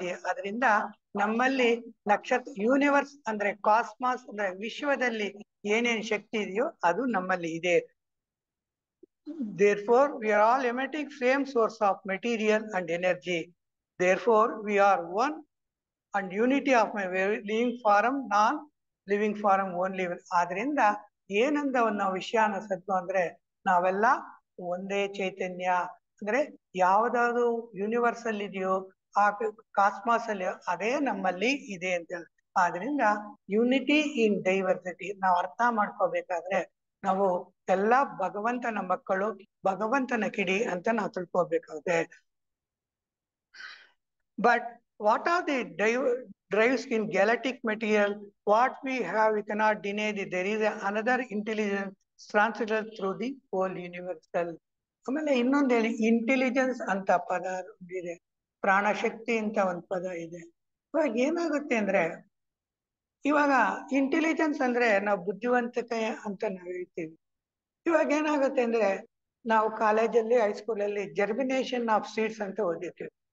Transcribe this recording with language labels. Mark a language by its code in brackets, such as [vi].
[kn] ಅದರಿಂದ ನಮ್ಮಲ್ಲಿ ನಕ್ಷತ್ರ ಯೂನಿವರ್ಸ್ ಅಂದ್ರೆ ಕಾಸ್ಮಾಸ್ ಅಂದ್ರೆ ವಿಶ್ವದಲ್ಲಿ ಏನೇನ್ ಶಕ್ತಿ ಇದೆಯೋ ಅದು ನಮ್ಮಲ್ಲಿ ಇದೆ. [en] Therefore we are all emitting same source of material and energy. Therefore we are one and unity of my living form, non living form only. [kn] ಆದ್ರಿಂದ ಏನಂದ ನಾವು ವಿಷಯನ ಸತ್ವ ಅಂದ್ರೆ ನಾವೆಲ್ಲ ಒಂದೇ ಚೈತನ್ಯ. ಅಂದ್ರೆ ಯಾವ್ದಾದ್ರು ಯೂನಿವರ್ಸ್ ಅಲ್ಲಿ ಇದೆಯೋ ಆ ಕಾಸ್ಮಾಸ್ ಅಲ್ಲಿ ಅದೇ ನಮ್ಮಲ್ಲಿ ಇದೆ ಅಂತ ಹೇಳಿ. ಆದ್ರಿಂದ [en] unity in diversity [kn] ನಾವು ಅರ್ಥ ಮಾಡ್ಕೋಬೇಕಾದ್ರೆ ನಾವು ಎಲ್ಲ ಭಗವಂತನ ಮಕ್ಕಳು, ಭಗವಂತನ ಕಿಡಿ ಅಂತ ನಾವು ತಿಳ್ಕೊಬೇಕಾಗುತ್ತೆ. [en] But what are the drives in galactic material? What we have, we cannot deny that there is another intelligence transmitted through the whole universal. [kn] ಆಮೇಲೆ ಇನ್ನೊಂದು ಹೇಳಿ, ಇಂಟೆಲಿಜೆನ್ಸ್ ಅಂತ ಪದ ಇದೆ, ಪ್ರಾಣಶಕ್ತಿ ಅಂತ ಒಂದು ಪದ ಇದೆ. ಇವಾಗ ಏನಾಗುತ್ತೆ ಅಂದ್ರೆ, ಇವಾಗ ಇಂಟೆಲಿಜೆನ್ಸ್ ಅಂದ್ರೆ ನಾವು ಬುದ್ಧಿವಂತಿಕೆ ಅಂತ ನಾವು ಹೇಳ್ತೀವಿ. ಇವಾಗ ಏನಾಗುತ್ತೆ ಅಂದ್ರೆ, ನಾವು ಕಾಲೇಜಲ್ಲಿ ಹೈಸ್ಕೂಲಲ್ಲಿ [en] germination of seeds [kn] ಅಂತ ಓದಿರ್ತೀವಿ.